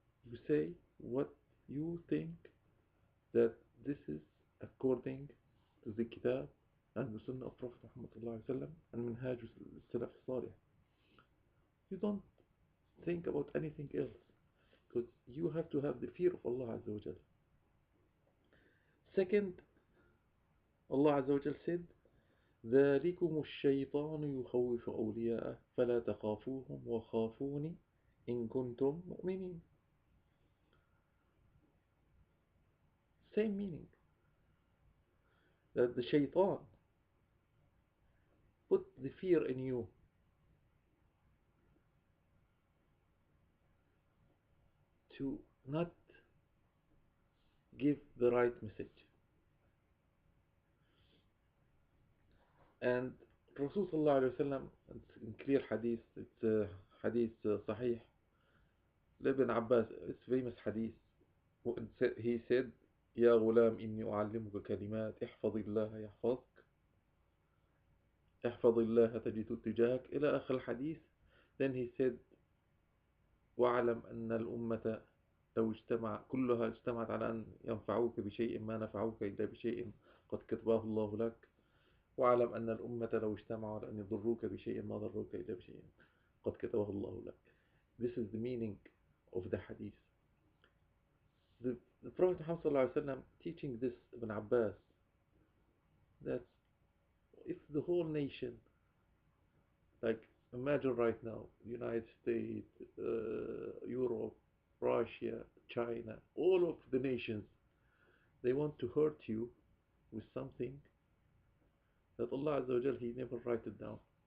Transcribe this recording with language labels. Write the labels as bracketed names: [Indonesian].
[English] You say what you think that this is according to the Kitab and the Sunnah of Prophet Muhammad and Minhaj al-Salaf al-Salih. You don't think about anything else, because you have to have the fear of Allah Azza wa Jal. Second, Allah Azza wa Jal said, [Arabic] ذَلِكُمُ الشَّيْطَانُ يُخَوِّفُ أَوْلِيَاءَهُ فَلَا تَخَافُوهُمْ وَخَافُونِ إِن كُنتُم مُؤْمِنِينَ. [English] Same meaning. That the shaitan put the fear in you to not give the right message. And Rasul sallallahu alayhi wa sallam, in clear hadith, it's hadith sahih, Ibn Abbas, it's famous hadith. He said, [Arabic] يا غلام إني أعلمك كلمات احفظ الله يحفظك احفظ الله تجد تجاهك إلى آخر الحديث. [English] Then he said, [Arabic] واعلم أن الأمة لو كلها اجتمعت على أن ينفعوك بشيء ما نفعوك إلا بشيء قد كتبه الله لك واعلم أن الأمة لو اجتمعوا على أن يضروك بشيء ما ضروك إلا بشيء قد كتبه الله لك. [English] This is the meaning of the hadith. The Prophet Muhammad teaching this Ibn Abbas, that if the whole nation, like imagine right now, United States, Europe, Russia, China, all of the nations, they want to hurt you with something that Allah Azza wa Jal, He never write it down.